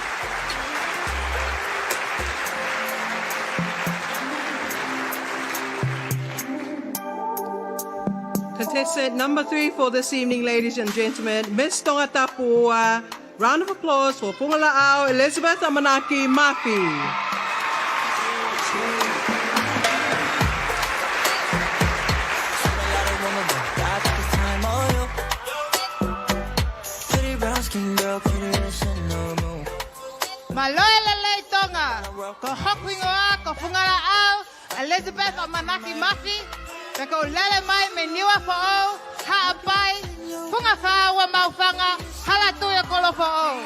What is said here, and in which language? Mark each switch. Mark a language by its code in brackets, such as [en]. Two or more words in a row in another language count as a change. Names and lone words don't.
[en] Contestant number 3 for this evening, ladies and gentlemen, Miss Tongatapu. Round of applause for Fungalaau, Elizabeth Amanaki, Mafi. [to] Maloelele Tonga, ko Hokwingoa, ko Fungalaau, Elizabeth Amanaki Mafi, ko lele mai me niwa fo'o, ha'apai, funga wa maufanga, halatuya kolo fo'o.